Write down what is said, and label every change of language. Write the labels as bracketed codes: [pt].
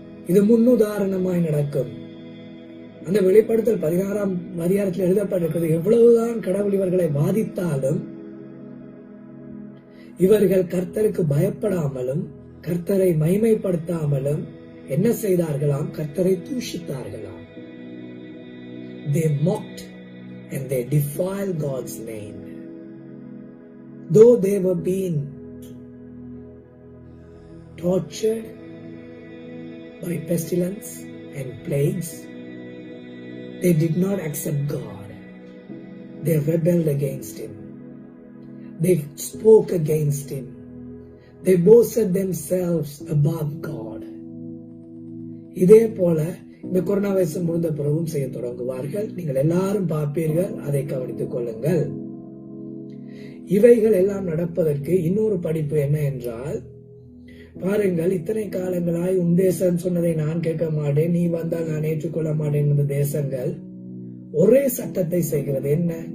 [ta] இது முன்னுதாரணமாய் நடக்கும். அந்த வெளிப்படுத்தல் 16ஆம் அதிகாரத்தில் எழுதப்பட்டிருக்கிறது, எவ்வளவுதான் கடவுள் இவர்களை பாதித்தாலும் இவர்கள் கர்த்தருக்கு பயப்படாமலும் கர்த்தரை மகிமைப்படுத்தாமலும் என்ன செய்தார்களாம்? கர்த்தரை தூஷித்தார்களாம். [en] They mocked and they defiled God's name. Though they were being tortured by pestilence and plagues, they did not accept God. They rebelled against Him. They spoke against Him. They boasted themselves above God. [ta] இதே போல இந்த corona virus முடிந்த பிறகும் செய்ய தொடங்குவார்கள். நீங்கள் எல்லாரும் பார்ப்பீர்கள், அதை கவனித்துக் கொள்ளுங்கள். இவைகள் எல்லாம் நடப்பதற்கு இன்னொரு படிப்பு என்ன என்றால், பாருங்கள், இத்தனை காலங்களாய் உன் தேசம் சொன்னதை நான் கேட்க மாட்டேன், நீ வந்தால் நான் ஏற்றுக்கொள்ள மாட்டேன் என்ற தேசங்கள் ஒரே சட்டத்தை செய்கிறது. என்ன?